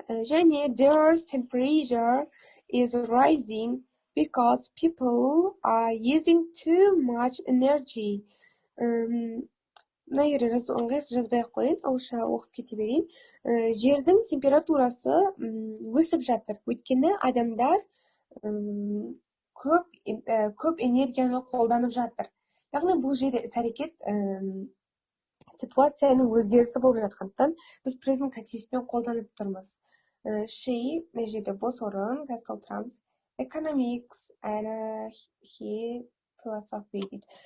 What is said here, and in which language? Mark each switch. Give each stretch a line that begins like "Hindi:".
English: Және their temperature is rising because people are using too much energy.
Kazakh: мына жерде ыңғайсыз жазбай ақ қояйын, ауызша оқып кете берейін. Жердің температурасы өсіп жатыр. Өйткені адамдар көп энергияны қолданып жатыр. Яғни бұл жерде іс-әрекет ситуацияның өзгерісі болып жатқандықтан біз present continuouспен қолданып тұрмыз. She, мына жерде бос орын, қазір толтырамыз.
English: Economics, he philosophy дейді.